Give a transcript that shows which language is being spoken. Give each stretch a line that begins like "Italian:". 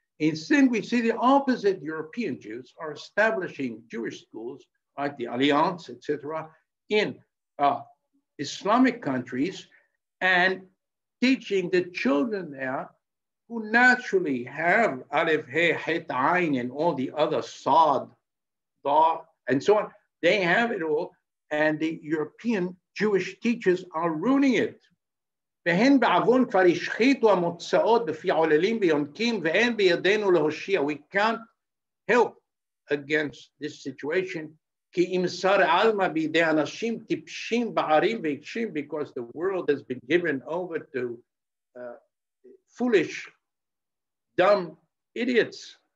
English: Instead, we see the opposite. European Jews are establishing Jewish schools, like the Alliance, etc., in Islamic countries, and teaching the children there who naturally have Aleph, He, Het, Ain, and all the other Sad, Da, and so on. They have it all, and the European Jewish teachers are ruining it.
Hebrew: והן בעוון כבר השחיתו המוצאות בפי עוללים ויונקים ואין בידינו להושיע.
English: We can't help against this situation.
Hebrew: כי אם שר עלמא בידי אנשים טיפשים בערים ועיקשים,
English: because the world has been given over to foolish, dumb idiots.